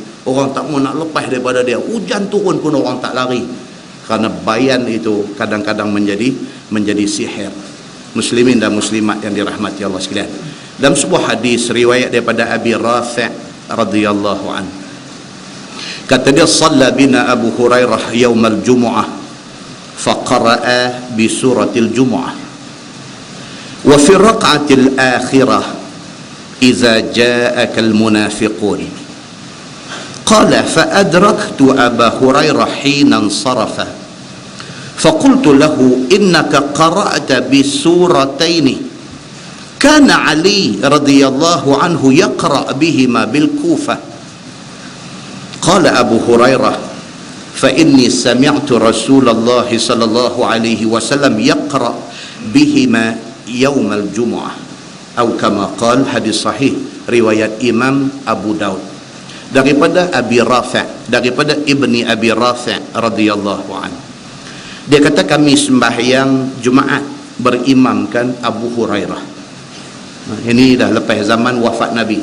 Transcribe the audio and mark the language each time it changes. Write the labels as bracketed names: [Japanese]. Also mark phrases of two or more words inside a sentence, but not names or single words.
[Malay] Orang tak mau nak lepas daripada dia, hujan turun pun orang tak lari, kerana bayan itu kadang-kadang menjadi sihir. Muslimin dan muslimat yang dirahmati Allah sekalian, dalam sebuah hadis riwayat daripada Abi Rafi' [Arabic] رضي الله عنه, [Malay] kata dia, [Arabic] صلى بنا أبو هريرة يوم الجمعة فقرأ بسورة الجمعة وفي الركعة الآخرة إذا جاءك المنافقون قال فأدركت أبا هريرة حين انصرف فقلت له إنك قرأت بسورتين كان علي رضي الله عنه يقرأ بهما بالكوفة. قال أبو هريرة فإني سمعت رسول الله صلى الله عليه وسلم يقرأ بهما يوم الجمعة أو كما قال. [Malay] hadis sahih riwayat Imam Abu Daud daripada Abi Rafi', daripada Ibni Abi Rafi' [Arabic] رضي الله عنه. [Malay] Dia kata kami sembahyang Jumaat berimamkan Abu Hurairah. Ini dah lepas zaman wafat Nabi.